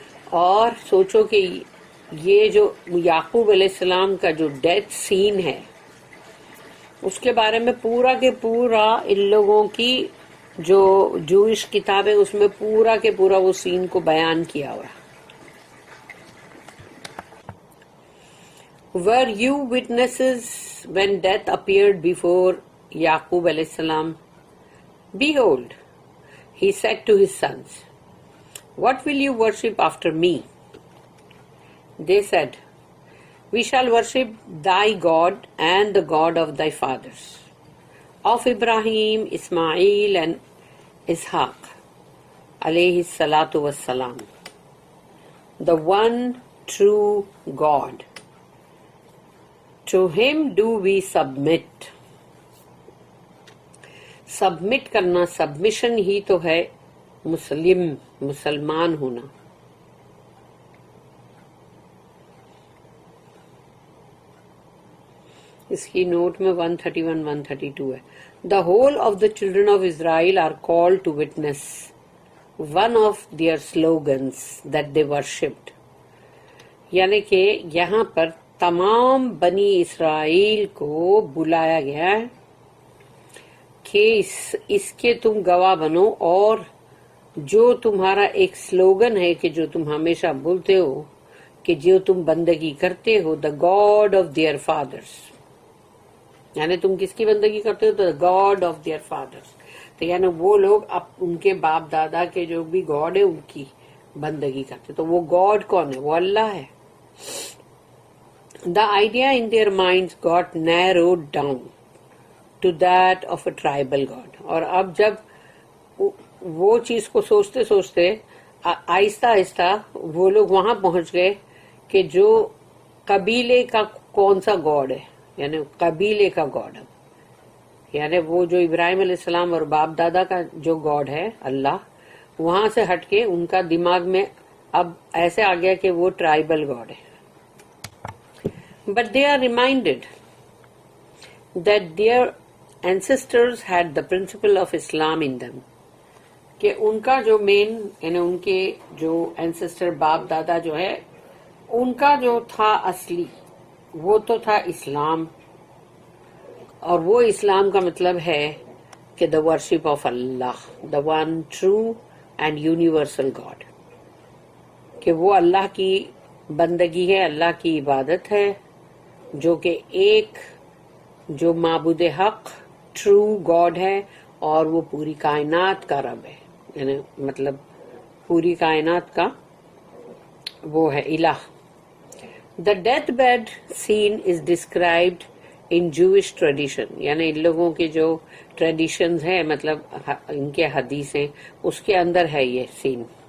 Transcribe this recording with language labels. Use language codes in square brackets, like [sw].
[ur] اور سوچو کہ یہ جو یعقوب علیہ السلام کا جو ڈیتھ سین ہے اس کے بارے میں پورا کے پورا ان لوگوں کی جو جوئش کتابیں اس میں پورا کے پورا وہ سین کو بیان کیا ہوا. [en] Were you witnesses when death appeared before Yaqub alayhi salam? Behold, he said to his sons, what will you worship after me? They said, we shall worship thy God and the God of thy fathers, of Ibrahim, Ismail and Ishaq, alayhi salatu wassalam, the one true God. To him do we submit. [ur] Submit کرنا، submission ہی تو ہے مسلمان ہونا. اس کی note میں 131 132 ہے. [en] The whole of the children of Israel are called to witness one of their slogans that they worshipped. [ur] یعنی کہ یہاں پر تمام بنی اسرائیل کو بلایا گیا ہے کہ اس کے تم گواہ بنو، اور جو تمہارا ایک سلوگن ہے کہ جو تم ہمیشہ بولتے ہو کہ جو تم بندگی کرتے ہو، [en] the god of their fathers, [ur] یعنی تم کس کی بندگی کرتے ہو؟ The God of their فادرس. تو یعنی وہ لوگ اب ان کے باپ دادا کے جو بھی گاڈ ہے ان کی بندگی کرتے. تو وہ گاڈ کون ہے؟ وہ اللہ ہے. [en] The idea in their minds got narrowed down to that of a tribal god. [ur] اور اب جب وہ چیز کو سوچتے سوچتے آہستہ آہستہ وہ لوگ وہاں پہنچ گئے کہ جو قبیلے کا کون سا گاڈ ہے، یعنی قبیلے کا گاڈ، یعنی وہ جو ابراہیم علیہ السلام اور باپ دادا کا جو گاڈ ہے اللہ، وہاں سے ہٹ کے ان کا دماغ میں اب ایسے آ گیا کہ وہ ٹرائبل گاڈ ہے. [en] But they are reminded that their ancestors had the principle of Islam in them. [ur] کہ ان کا جو مین یعنی ان کے جو اینسسٹر باپ دادا جو ہے ان کا جو تھا اصلی وہ تو تھا اسلام. اور وہ اسلام کا مطلب ہے کہ [en] the worship of Allah, the one true and universal God. [ur] کہ وہ اللہ کی بندگی ہے، اللہ کی عبادت ہے، جو کہ ایک جو معبود حق ٹرو گاڈ ہے اور وہ پوری کائنات کا رب ہے، یعنی مطلب پوری کائنات کا وہ ہے الہ. [en] The deathbed scene is described in Jewish tradition. [ur] یعنی ان لوگوں کے جو ٹریڈیشنز ہیں مطلب ان کے حدیثیں اس کے اندر ہے یہ سین.